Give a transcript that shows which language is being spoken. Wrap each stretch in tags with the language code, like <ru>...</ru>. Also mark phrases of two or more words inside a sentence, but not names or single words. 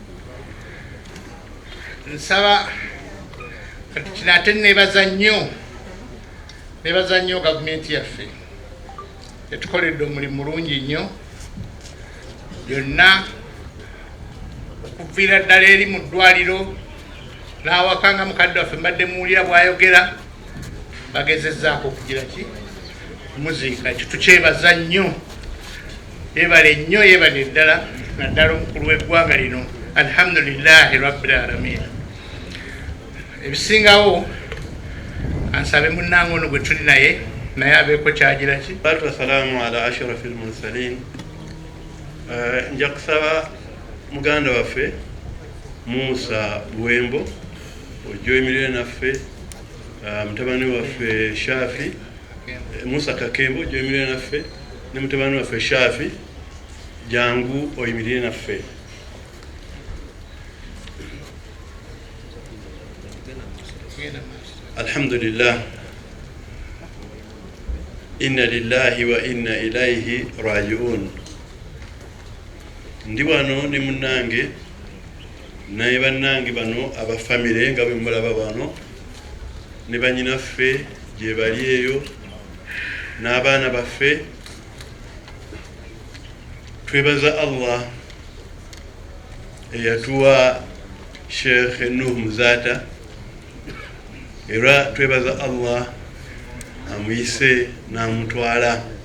<lg>Nsaba kati kino ate nebaza nnyo gavumenti yaffe, etukoledde omulimu mulungi nnyo, byonna okuviira ddala eri mu ddwaliro n'awakanga mukadde waffe mbadde muwulira bw'ayogera bagezezzaako okugira ki muziika. Ekyo tukyebaza nnyo, yeebale nnyo, yeebale ddala naddala omukulu w'eggwanga lino.</lg> <ar>الحمد لله رب العالمين.</ar> <lg>Ebisingawo ansabe munnange ono gwe tuli naye abeeko kyagira ki.</lg> <ar>والسلام على أشرف المرسلين.</ar> <lg>Nja kusaba muganda waffe Musa Buwembo ojjo emirire naffe, mutabani waffe Shafi Musa Kakembo ojjo emirire naffe, ne mutabani waffe Shafi jangu oyimirire naffe.</lg> <ar>الحمد لله، إنا لله وإنا إليه راجعون.</ar> <lg>Ndi wano ne munnange naye bannange bano abafamire nga bwe mulaba bano ne bannyinaffe gye bali eyo n'abaana baffe. Twebaza Allah eyatuwa Sheikh Nuh Muzata, era twebaza Allah amuyise n'amutwala.</lg>